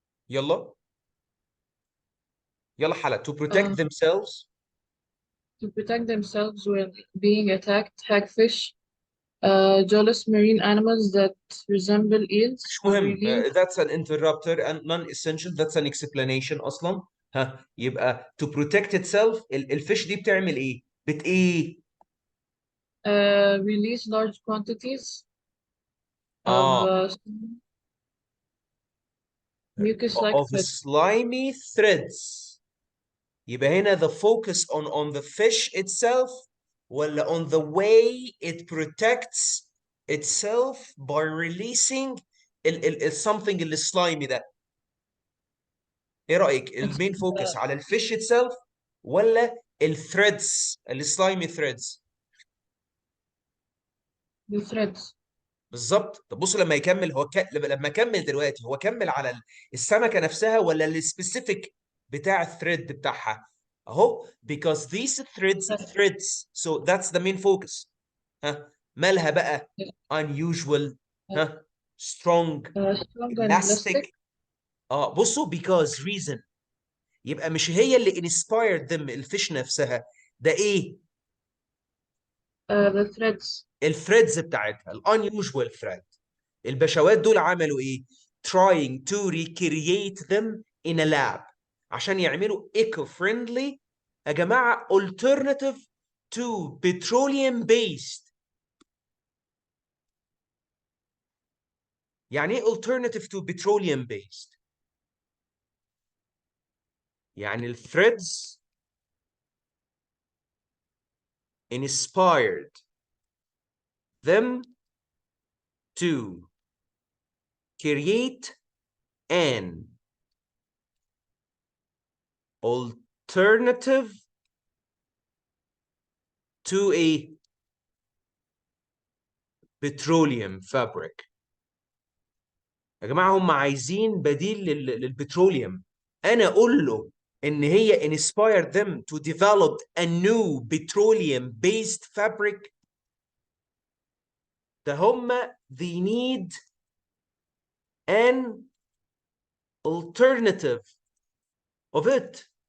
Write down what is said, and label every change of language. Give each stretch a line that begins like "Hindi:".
Arabic: يلا حلا.
English: To protect themselves. To protect themselves when being attacked, hagfish, jawless marine animals that resemble eels.
Arabic: مش مهم.
English: That's an interrupter and non-essential. That's an explanation أصلا.
Arabic: يبقى
English: to protect itself
Arabic: الفيش دي بتعمل ايه؟ ايه؟
English: release large quantities of اه mucus-like of threads. slimy threads.
Arabic: يبقى هنا
English: the focus on the fish itself ولا on the way it protects itself by releasing something اللي slimy ده.
Arabic: ايه رأيك؟ المين فوكس على الفيش itself ولا الثريدز السلايمي threads؟
English: The threads.
Arabic: بالظبط. طب بصوا لما يكمل هو لما كمل دلوقتي هو كمل على السمكه نفسها ولا السبيسيفيك بتاع الثريد بتاعها اهو
English: because these threads so that's the main focus.
Arabic: مالها بقى
English: unusual strong strong and elastic. elastic.
Arabic: بصوا because reason يبقى مش هي اللي
English: inspired them
Arabic: الفيش نفسها ده ايه
English: The threads.
Arabic: الثريدز بتاعتها
English: unusual thread.
Arabic: البشوات دول عملوا ايه؟
English: trying to recreate them in a lab
Arabic: عشان يعملوا
English: eco-friendly
Arabic: يا جماعة
English: alternative to petroleum based.
Arabic: يعني ايه
English: alternative to petroleum based؟
Arabic: يعني الثريدز
English: inspired them to create an alternative to a petroleum fabric.
Arabic: يا جماعة هم عايزين بديل للبتروليوم. أنا أقول له إن هي
English: inspired them to develop a new petroleum based fabric.
Arabic: ده هم
English: they need an alternative of it.